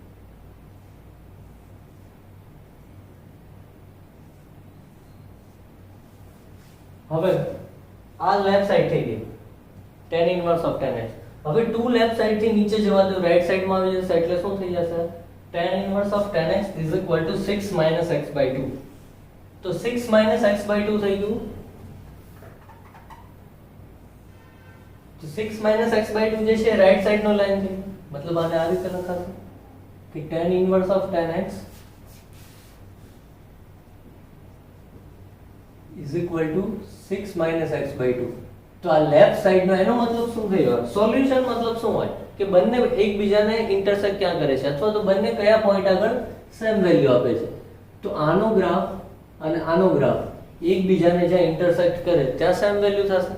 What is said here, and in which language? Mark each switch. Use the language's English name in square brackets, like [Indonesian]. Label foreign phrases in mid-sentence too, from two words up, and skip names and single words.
[Gujarati] હવે આ [English] left side [Gujarati] થઈ ગઈ [English] tan inverse of tan x. [Gujarati] હવે 2 [English] left side [Gujarati] થી નીચે જવા દો, [English] right side [Gujarati] માં આવી જશે એટલે શું થઈ જશે? [English] tan inverse of tan x is equal to 6 minus x by 2. [Gujarati] તો [English] 6 minus x by 2 [Gujarati] થઈ ગયું. તો [English] 6 minus x by 2 [Gujarati] જે છે [English] right side [Gujarati] નો લાઈન છે, મતલબ આને આ રીતે લખાશે કે [English] tan inverse of tan x is equal to 6 minus x by 2. [Gujarati] તો આ [English] left side [Gujarati] નો એનો મતલબ શું થયો? સોલ્યુશન મતલબ શું હોય કે બંને એકબીજાને ઇન્ટરસેક્ટ ક્યાં કરે છે, અથવા તો બંને કયા પોઈન્ટ આગળ [English] same value [Gujarati] આપે છે. તો આનો ગ્રાફ અને આનો ગ્રાફ એકબીજાને જ્યાં ઇન્ટરસેક્ટ કરે ત્યાં [English] same value [Gujarati] થશે.